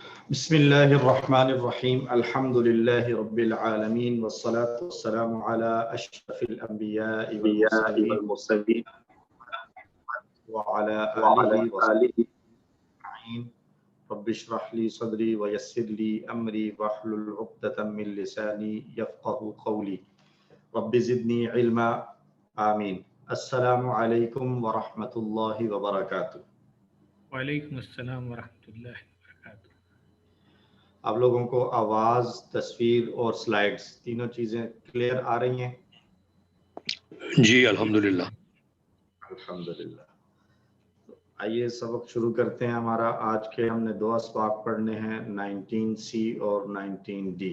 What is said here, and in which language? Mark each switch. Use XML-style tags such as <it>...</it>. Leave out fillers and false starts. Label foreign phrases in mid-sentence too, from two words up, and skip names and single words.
<ar>بسم الله الرحمن الرحيم الحمد لله رب العالمين والصلاة والسلام على أشرف الأنبياء والمرسلين وعلى آله وصحبه أجمعين رب اشرح لي صدري ويسر لي أمري واحلل عقدة من لساني يفقهوا قولي رب زدني علما آمين. السلام عليكم ورحمة الله وبركاته. وعليكم السلام ورحمة الله وبركاته.</ar> <ur>آپ لوگوں کو آواز، تصویر اور سلائیڈز تینوں چیزیں کلیئر آ رہی ہیں? جی الحمدللہ. الحمدللہ. تو آئیے سبق شروع کرتے ہیں ہمارا. آج کے ہمنے دو اسباق پڑھنے ہیں، 19C اور 19D.</ur>